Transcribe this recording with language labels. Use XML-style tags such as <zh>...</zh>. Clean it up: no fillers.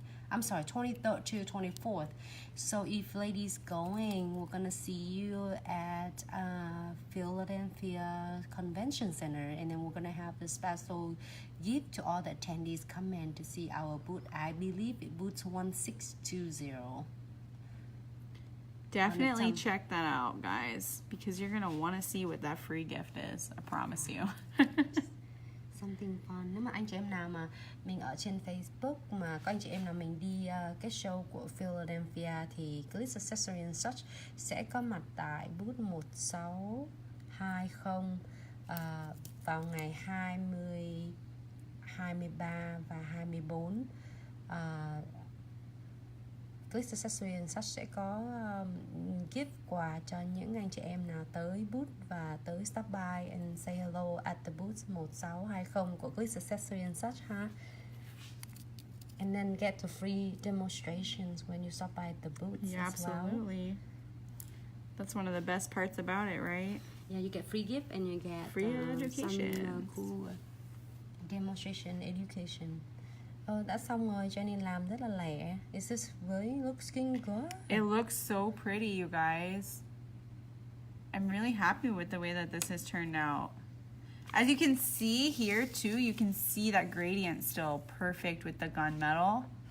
<en>I'm sorry, 23rd to 24th. So if ladies going, we're gonna see you at Philadelphia Convention Center, and then we're gonna have a special gift to all the attendees come in to see our booth. I believe it booth 1620. Definitely check that out, guys, because you're gonna want to see what that free gift is. I promise you. Something fun.</en> <vi>Nếu mà anh chị em nào mà mình ở trên Facebook mà có anh chị em nào mình đi cái show của Philadelphia thì Glitz Accessory and Such sẽ có mặt tại booth 1620 vào ngày 20, 23 và 24. Glitz Accessory and Such sẽ có gift quà cho những anh chị em nào tới booth và tới</vi> <en>stop by and say hello at the booth</en> <vi>1620 của Glitz Accessory and Such ha.</vi> <en>And then get the free demonstrations when you stop by the booths Yeah, as well. absolutely. That's one of the best parts about it, right? Yeah, you get free gift and you get Free education. Some cool demonstration education.</en> <vi>Đã xong rồi, Jenny làm rất là lẹ.</vi> <en>Is this really looking good? It looks so pretty, you guys. I'm really happy with the way that this has turned out. As you can see here too, you can see that gradient still perfect with the gunmetal.</en>